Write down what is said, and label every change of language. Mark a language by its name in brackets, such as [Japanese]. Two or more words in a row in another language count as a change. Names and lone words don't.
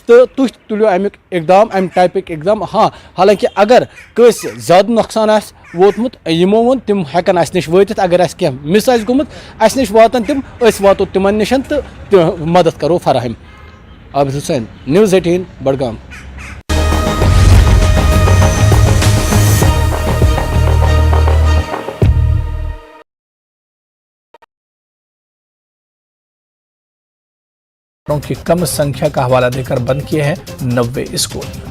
[Kashmiri] تو تُہۍ تُلِو امیُک اقدام امہِ ٹایپٕکۍ اقدام. ہاں حالانکہ اگر کٲنٛسہِ زیادٕ نۄقصان آسہِ ووتمُت یِمو ووٚن تِم ہٮ۪کن اَسہِ نِش وٲتِتھ. اگر اَسہِ کینٛہہ مِس آسہِ گوٚمُت اَسہِ نِش واتن تِم أسۍ واتو تِمن نِش تہٕ مدد کرو فراہم. عابد حسین, News 18 بڈگام. [Hindi] की कम संख्या का हवाला देकर बंद किए हैं 90 स्कूल.